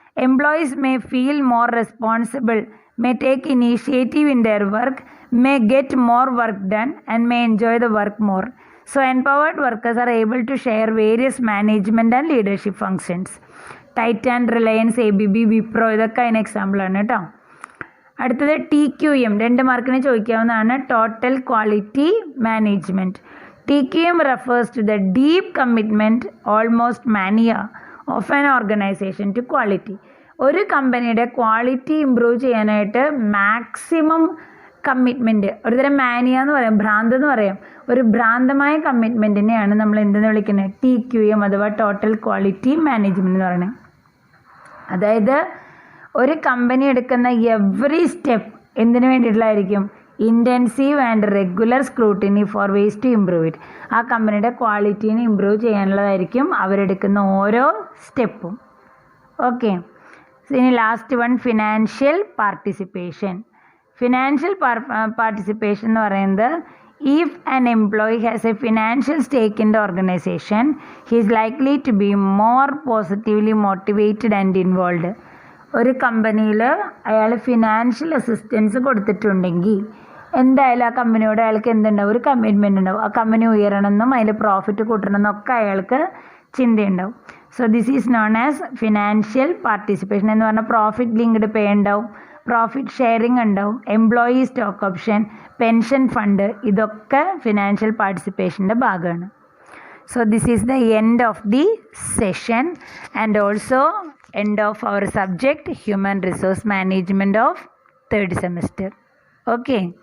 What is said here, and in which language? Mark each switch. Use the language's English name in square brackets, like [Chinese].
[English] Employees may feel more responsible, may take initiative in their work, may get more work done and may enjoy the work more. So empowered workers are able to share various management and leadership functions. [Malayalam] Titan, Reliance, ABB, Wipro ഇതൊക്കെ അതിന് എക്സാമ്പിളാണ് കേട്ടോ. അടുത്തത് TQM, 2 മാർക്കിന് ചോദിക്കാവുന്നതാണ്. [English] Total quality management. TQM refers to the deep commitment, almost mania, of an organization to quality. [Malayalam] ഒരു കമ്പനിയുടെ quality improve ചെയ്യാനായിട്ട് മാക്സിമം കമ്മിറ്റ്മെൻറ്റ്, ഒരുതരം മാനിയ എന്ന് പറയാം, ഭ്രാന്ത് എന്ന് പറയാം, ഒരു ഭ്രാന്തമായ കമ്മിറ്റ്മെൻറ്റിനെയാണ് നമ്മൾ എന്തെന്ന് വിളിക്കുന്നത്? TQM അഥവാ ടോട്ടൽ ക്വാളിറ്റി മാനേജ്മെൻറ്റ് എന്ന് പറയുന്നത്. അതായത് ഒരു കമ്പനി എടുക്കുന്ന എവറി സ്റ്റെപ്പ് എന്തിനു വേണ്ടിയിട്ടുള്ളതായിരിക്കും? [English] Intensive and regular scrutiny for ways to improve it. [Malayalam] ആ കമ്പനിയുടെ ക്വാളിറ്റീനെ ഇമ്പ്രൂവ് ചെയ്യാനുള്ളതായിരിക്കും അവരെടുക്കുന്ന ഓരോ സ്റ്റെപ്പും. ഓക്കെ. [English] ഇനി last one, financial participation. Financial participation [Malayalam] എന്ന് പറയുന്നത് [English] if an employee has a financial stake in the organization, he is likely to be more positively motivated and involved. [Malayalam] ഒരു കമ്പനിയിൽ അയാൾ financial assistance കൊടുത്തിട്ടുണ്ടെങ്കിൽ എന്തായാലും ആ കമ്പനിയോട് അയാൾക്ക് എന്തുണ്ടാവും? ഒരു കമ്മിറ്റ്മെൻ്റ് ഉണ്ടാവും. ആ കമ്പനി ഉയരണമെന്നും അതിൽ പ്രോഫിറ്റ് കൂട്ടണമെന്നൊക്കെ അയാൾക്ക് ചിന്തയുണ്ടാവും. [English] So this is known as financial participation. [Malayalam] എന്ന് പറഞ്ഞാൽ പ്രോഫിറ്റ് ലിങ്ക്ഡ് പേ ഉണ്ടാവും, പ്രോഫിറ്റ് ഷെയറിംഗ് ഉണ്ടാവും, employee stock option, pension fund, ഇതൊക്കെ ഫിനാൻഷ്യൽ പാർട്ടിസിപ്പേഷൻ്റെ ഭാഗമാണ്. [English] So this is the end of the session and also end of our subject human resource management of 3rd semester. Okay.